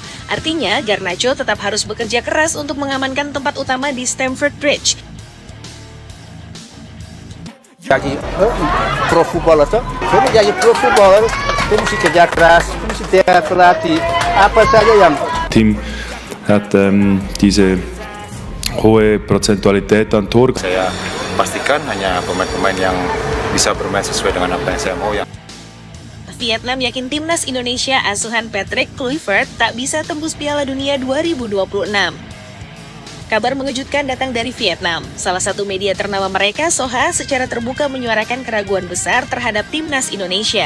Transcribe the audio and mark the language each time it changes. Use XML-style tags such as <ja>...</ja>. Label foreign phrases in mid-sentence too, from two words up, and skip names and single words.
<id>Artinya, Garnacho tetap harus bekerja keras untuk mengamankan tempat utama di Stamford Bridge. Jadi</id> <en>pro footballer</en> <id>tuh, kamu jadi</id> <en>pro footballer,</en> <id>kamu mesti kerja keras, kamu mesti berlatih, apa saja yang</id> <de>Team hat diese hohe Prozentualität an Tor.</de> <id>Saya pastikan hanya pemain-pemain yang bisa bermain sesuai dengan apa yang saya mau. Vietnam yakin timnas Indonesia asuhan Patrick Kluivert tak bisa tembus Piala Dunia 2026. Kabar mengejutkan datang dari Vietnam. Salah satu media ternama mereka, Soha, secara terbuka menyuarakan keraguan besar terhadap timnas Indonesia.</id>